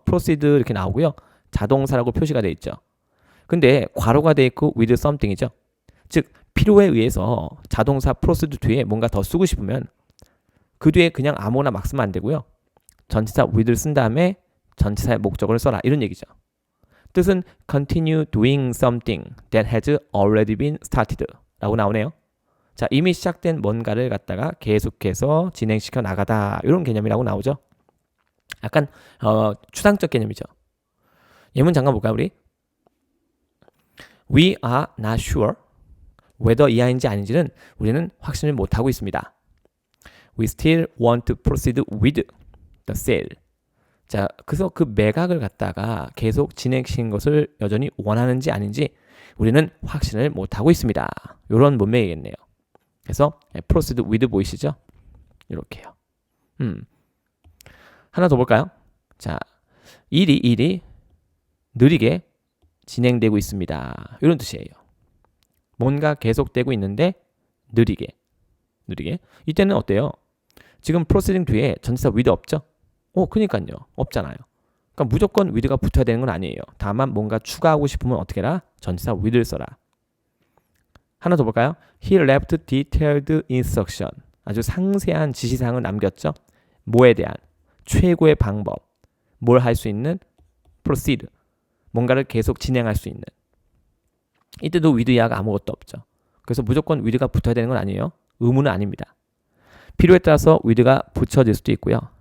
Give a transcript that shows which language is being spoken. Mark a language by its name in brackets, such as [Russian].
[Korean] proceed 이렇게 나오고요. 자동사라고 표시가 돼 있죠. 근데 괄호가 돼 있고 [English] with something [Korean] 이죠. 즉 필요에 의해서 자동사 proceed 뒤에 뭔가 더 쓰고 싶으면 그 뒤에 그냥 아무거나 막 쓰면 안 되고요. 전치사 with를 쓴 다음에 전치사의 목적어를 써라 이런 얘기죠. [English] 뜻은 continue doing something that has already been started [Korean] 라고 나오네요. 자, 이미 시작된 뭔가를 갖다가 계속해서 진행시켜 나가다 이런 개념이라고 나오죠. 약간 추상적 개념이죠. 예문 잠깐 볼까요 우리? [English] We are not sure whether [Korean] 이하인지 아닌지는 우리는 확신을 못하고 있습니다. [English] We still want to proceed with the sale. [Korean] 자, 그래서 그 매각을 갖다가 계속 진행시킨 것을 여전히 원하는지 아닌지 우리는 확신을 못하고 있습니다. 이런 문맥이겠네요. 그래서 proceed with 보이시죠? 이렇게요. 하나 더 볼까요? 자, 일이 느리게 진행되고 있습니다. 이런 뜻이에요. 뭔가 계속되고 있는데 느리게. 이때는 어때요? 지금 proceeding 뒤에 전치사 with 없죠? 그니까요. 없잖아요. 그러니까 무조건 with가 붙어야 되는 건 아니에요. 다만 뭔가 추가하고 싶으면 어떻게 해라? 전치사 with를 써라. 하나 더 볼까요? [English] He left detailed instruction. [Korean] 아주 상세한 지시사항을 남겼죠. 뭐에 대한? 최고의 방법. 뭘 할 수 있는? proceed. 뭔가를 계속 진행할 수 있는. 이때도 with 이하가 아무것도 없죠. 그래서 무조건 with가 붙어야 되는 건 아니에요. 의무는 아닙니다. 필요에 따라서 with가 붙여질 수도 있고요.